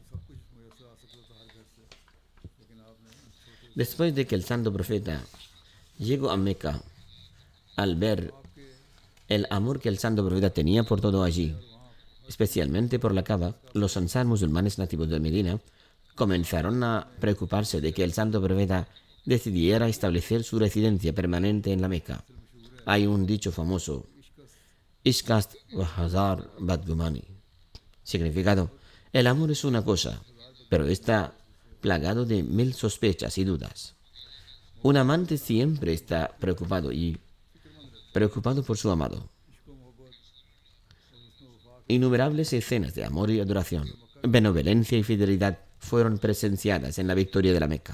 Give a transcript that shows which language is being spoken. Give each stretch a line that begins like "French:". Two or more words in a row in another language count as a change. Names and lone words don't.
Spanish: Después de que el santo profeta llegó a Meca, al ver el amor que el santo profeta tenía por todo allí, especialmente por la Kaaba, los ansar musulmanes nativos de Medina comenzaron a preocuparse de que el santo profeta decidiera establecer su residencia permanente en la Meca. Hay un dicho famoso:
Persian: عشق است و هزار بدگمانی.
Spanish: Significado: el amor es una cosa, pero está plagado de 1000 sospechas y dudas. Un amante siempre está preocupado por su amado. Innumerables escenas de amor y adoración, benevolencia y fidelidad fueron presenciadas en la victoria de la Meca.